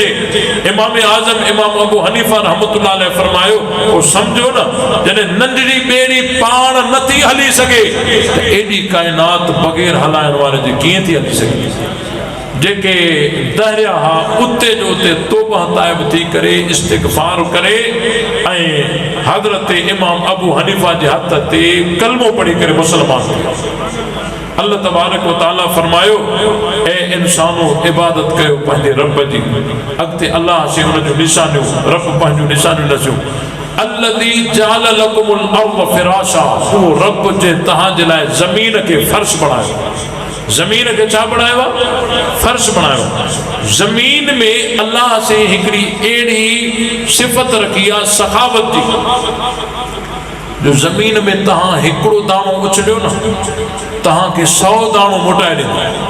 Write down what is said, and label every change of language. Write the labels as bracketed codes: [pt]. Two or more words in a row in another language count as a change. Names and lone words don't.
[sd] इमाम आज़म इमाम अबू हनीफा [ar] رحمة الله عليه [sd] फरमायो, पोइ सम्झो न, जॾहिं नंढड़ी ॿेड़ी पाण नथी हली सघे त एॾी काइनात बग़ैर हलाइण वारे जी कीअं थी हली सघे। जेके दरिया हा उते जो उते तौबा ताइब थी करे इस्तिग़फ़ार करे ऐं हज़रत इमाम अबू हनीफा जे हथ ते कलमो पढ़ी करे मुसलमान थी। अल्लाह [ar] تبارك وتعالى [sd] फरमायो, ए इंसानो इबादत कयो पंहिंजे रब जी। अॻिते अल्लाह से हुन जो निशानियूं, रब पंहिंजूं निशानियूं नसियूं। [ar] الذي جعل لكم الأرض فراشا, [sd] उहो रब जे तव्हां जे लाइ ज़मीन खे फ़र्श बणायो। ज़मीन खे छा बणायो आहे? फ़र्श बणायो। ज़मीन में अल्लाह से हिकिड़ी अहिड़ी सिफ़त रखी आहे सखावत जी, जो ज़मीन में तव्हां हिकिड़ो दाणो उछलियो न, तव्हांखे 100 दाणो मोटाए ॾींदो।